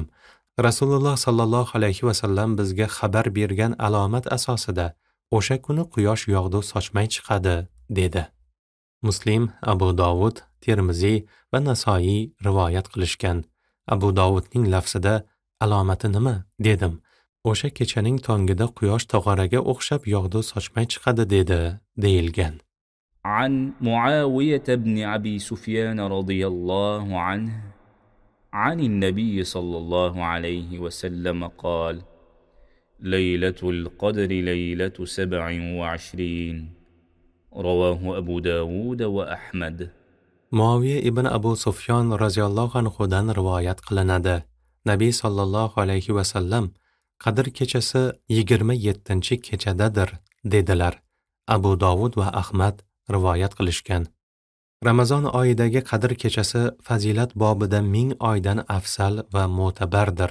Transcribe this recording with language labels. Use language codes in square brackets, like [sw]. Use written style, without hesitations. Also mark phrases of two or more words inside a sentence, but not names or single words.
[uz] Rasululloh [ar] صلى الله عليه وسلم [uz] bizga xabar bergan alomat asosida o'sha kuni quyosh yog'du sochmay chiqadi, dedi. Muslim, Abu Dovud, Termiziy va Nasoiy rivoyat qilishgan. Abu Dovudning lafzida alomati nima, dedim. O'sha kechaning tongida quyosh tog'oraga o'xshab yog'du sochmay chiqadi, dedi, deyilgan. [ar] عن معاوية بن أبي سفيان رضي الله عنه عن النبي صلى الله عليه وسلم قال ليلة القدر ليلة 27 رواه أبو داود وأحمد. [uz] Muaviya ibn Abu Sufyon roziyallohu anhudan rivoyat qilinadi. Nabiy [ar] صلى الله عليه وسلم [uz] Qadr kechasi 27-kechadadir, dedilar. Abu Dovud va Ahmad rivoyat qilishgan. Ramazon oyidagi Qadr kechasi fazilat bobida 1000 oydan afzal va mo'tabardir.